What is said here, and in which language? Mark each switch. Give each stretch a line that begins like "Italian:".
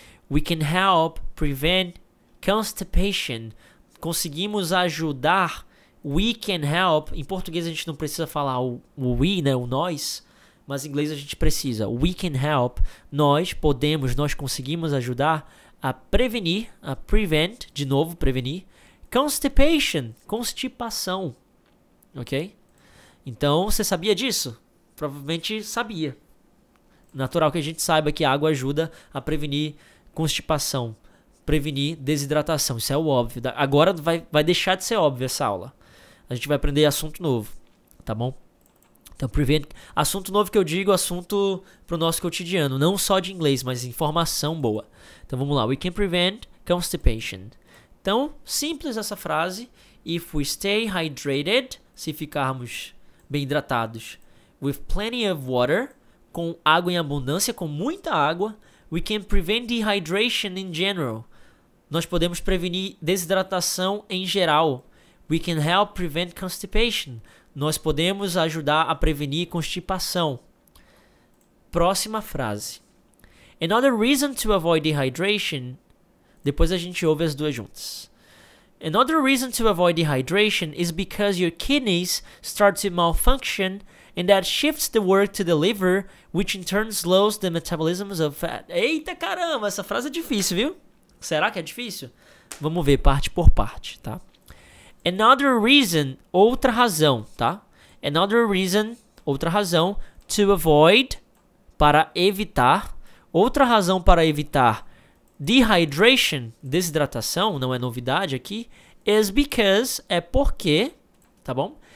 English: We can help prevent constipation.
Portuguese: Conseguimos ajudar.
English: We can help.
Portuguese: Em português a gente não precisa falar o we, né, o nós, mas em inglês a gente precisa.
English: We can help.
Portuguese: Nós podemos, nós conseguimos ajudar a prevenir, a prevent, de novo, prevenir, constipation, constipação. Ok? Então, você sabia disso? Provavelmente sabia. Natural que a gente saiba que a água ajuda a prevenir constipação, prevenir desidratação. Isso é o óbvio. Agora vai deixar de ser óbvio essa aula. A gente vai aprender assunto novo, tá bom? Então, assunto novo que eu digo, assunto pro nosso cotidiano. Não só de inglês, mas informação boa. Então, vamos lá.
English: We can prevent constipation.
Portuguese: Então, simples essa frase.
English: If we stay hydrated,
Portuguese: se ficarmos bem hidratados,
English: with plenty of water,
Portuguese: com água em abundância, com muita água,
English: we can prevent dehydration in general.
Portuguese: Nós podemos prevenir desidratação em geral.
English: We can help prevent constipation.
Portuguese: Nós podemos ajudar a prevenir constipação. Próxima frase.
English: Another reason to avoid dehydration.
Portuguese: Depois a gente ouve as duas juntas.
English: Another reason to avoid dehydration is because your kidneys start to malfunction and that shifts the work to the liver, which in turn slows the metabolism of fat.
Portuguese: Eita caramba, essa frase é difícil, viu? Será que é difícil? Vamos ver parte por parte, tá?
English: Another reason,
Portuguese: outra razão, tá?
English: Another reason,
Portuguese: outra razão,
English: to avoid,
Portuguese: para evitar, outra razão para evitar dehydration, desidratação, não é novidade aqui,
English: is because,
Portuguese: é porque, tá bom?